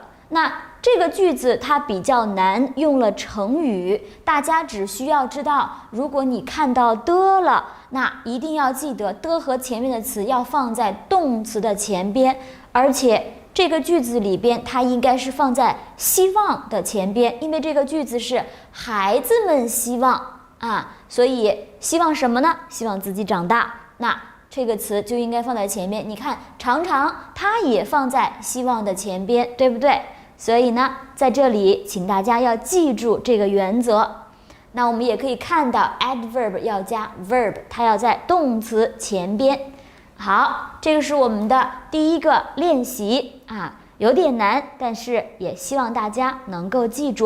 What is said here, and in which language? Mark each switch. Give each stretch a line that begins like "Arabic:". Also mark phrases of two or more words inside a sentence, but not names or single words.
Chinese: 那這個句子它比較難，用了成語，大家只需要知道，如果你看到的了，那一定要記得的和前面的詞要放在動詞的前邊，而且這個句子裡邊它應該是放在希望的前邊，因為這個句子是孩子們希望啊，所以希望什麼呢？希望自己長大。那這個詞就應該放在前面，你看常常它也放在希望的前邊，對不對？所以呢，在這裡請大家要記住這個原則。那我們也可以看到 adverb 要加 verb， 它要在動詞前邊。好，這個是我們的第一個練習啊，有點難，但是也希望大家能夠記住。